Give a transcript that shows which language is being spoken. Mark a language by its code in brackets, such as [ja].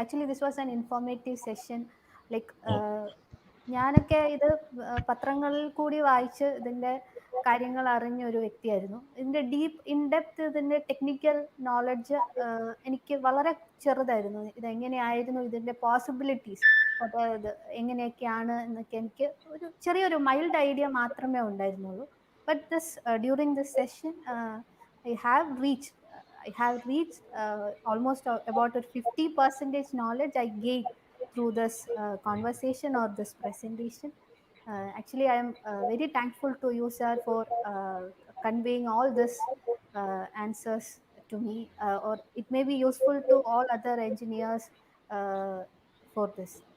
[en] This was an informative session. [ml] Like ഞാനൊക്കെ ഇത് പത്രങ്ങളിൽ കൂടി വായിച്ച് ഇതിന്റെ കാര്യങ്ങൾ അറിഞ്ഞ ഒരു വ്യക്തിയായിരുന്നു. ഇതിന്റെ ഇൻഡെപ്ത് ഇതിന്റെ ടെക്നിക്കൽ നോളജ് എനിക്ക് വളരെ ചെറുതായിരുന്നു. ഇതെങ്ങനെയായിരുന്നു, ഇതിന്റെ പോസിബിലിറ്റീസ് അതായത് എങ്ങനെയൊക്കെയാണ് എന്നൊക്കെ എനിക്ക് ഒരു ചെറിയൊരു മൈൽഡ് ഐഡിയ മാത്രമേ ഉണ്ടായിരുന്നുള്ളൂ. [en] But during this session I have reached almost about a 50% knowledge I gained through this conversation or this presentation. Actually, I am very thankful to you, sir, for conveying all this answers to me, or it may be useful to all other engineers for this.